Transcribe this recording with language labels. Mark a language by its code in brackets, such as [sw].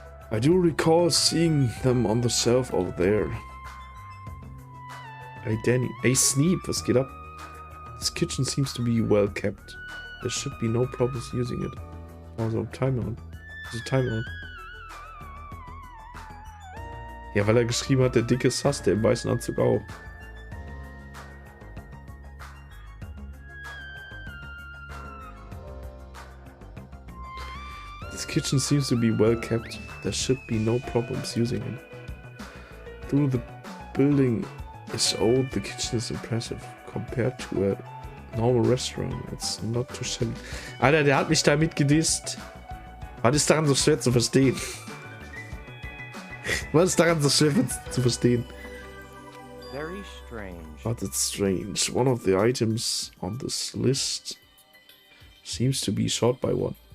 [en] I do recall seeing them on the shelf over there. Hey Danny. Hey Sneep, [de] was geht ab? [en] This kitchen seems to be well kept. There should be no problems using it. Also Timer on. There's a timer on. [de] Ja, weil er geschrieben hat, der Dicke Sass, der im weißen Anzug auch. [en] This kitchen seems to be well kept. There should be no problems using it. Though the building is old, the kitchen is impressive. Compared to a normal restaurant, it's not too shabby. [de] Alter, der hat mich damit gedisst. Was ist daran so schwer zu verstehen? Was ist daran so schwer zu verstehen? [en] Very strange. But it's strange. One of the items on this list seems to be short by one.